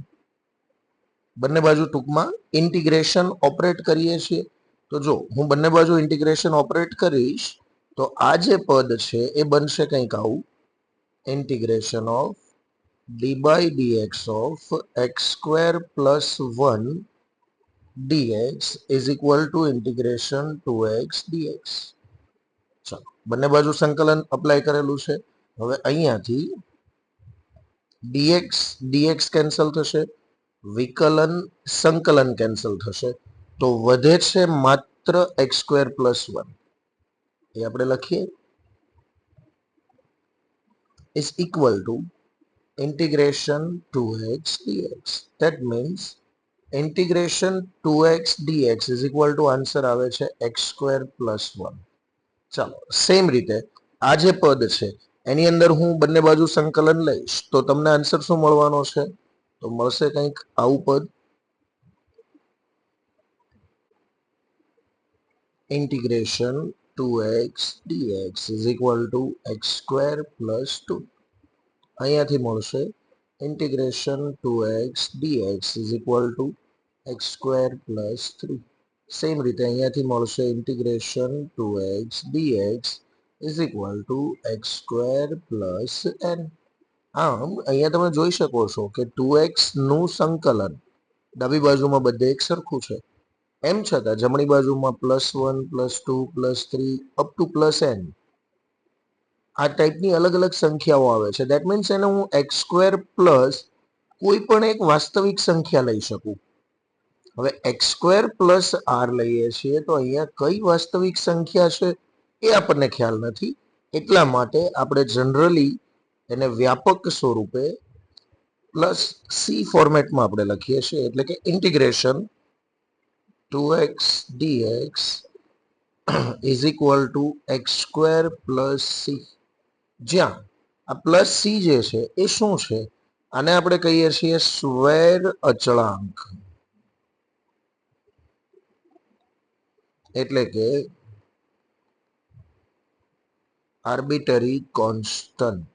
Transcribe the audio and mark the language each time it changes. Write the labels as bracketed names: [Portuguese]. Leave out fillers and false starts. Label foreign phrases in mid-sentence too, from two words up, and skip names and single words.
[Gujarati] બંને બાજુ ટૂંકમાં [English] integration operate [Gujarati] કરીએ છીએ. તો જો હું બંને બાજુ [English] integration operate [Gujarati] કરીશ તો આ જે પદ છે એ બનશે કંઈક આવું, [English] integration of d by dx of x square plus 1 dx is equal to integration 2x dx. [Gujarati] ચાલો બંને બાજુ સંકલન અપ્લાય કરેલું છે. હવે અહીંયાથી dx dx કેન્સલ થશે, વિકલન સંકલન કેન્સલ થશે, તો વધે છે માત્ર [English] x square plus 1. [Gujarati] એ આપણે લખીએ, [English] is equal to integration 2x dx. That means integration 2x dx is equal to [Gujarati] આન્સર આવે છે [English] x square plus 1. [Gujarati] ચાલો સેમ રીતે આ જે પદ છે એની અંદર હું બંને બાજુ સંકલન લઈશ તો તમને આન્સર શું મળવાનો છે? તો મળશે કંઈક આવું પદ, [English] integration 2x dx is equal to x square plus 2. [Gujarati] અહીંયાથી મળશે [English] integration 2x dx is equal to x square plus 3. [Gujarati] સેમ રીતે અહીંયાથી મળશે [English] integration 2x dx is equal to x square plus n. [Gujarati] આમ અહીંયા તમે જોઈ શકો છો કે 2x નું સંકલન ડાબી બાજુમાં બધે એક સરખું છે, એમ છતાં જમણી બાજુમાં +1 +2 +3 [English] up to [Gujarati] +n આ ટાઈપની અલગ અલગ સંખ્યાઓ આવે છે. [English] that means [Gujarati] એને હું [English] x square plus [Gujarati] કોઈ પણ એક વાસ્તવિક સંખ્યા લઈ શકું. હવે [English] x square plus r [Gujarati] લઈએ છીએ તો અહીંયા કઈ વાસ્તવિક સંખ્યા છે એ આપણને ખ્યાલ નથી, એટલા માટે આપણે જનરલી એને વ્યાપક સ્વરૂપે [English] plus c formatમાં [Gujarati] આપણે લખીએ છીએ, એટલે કે [English] integration 2x dx is equal to x square plus c. [Gujarati] જ્યાં આ [English] plus c [Gujarati] જે છે એ શું છે? આને આપણે કહીએ છીએ સ્વેર અચળાંક, એટલે કે [English] arbitrary constant.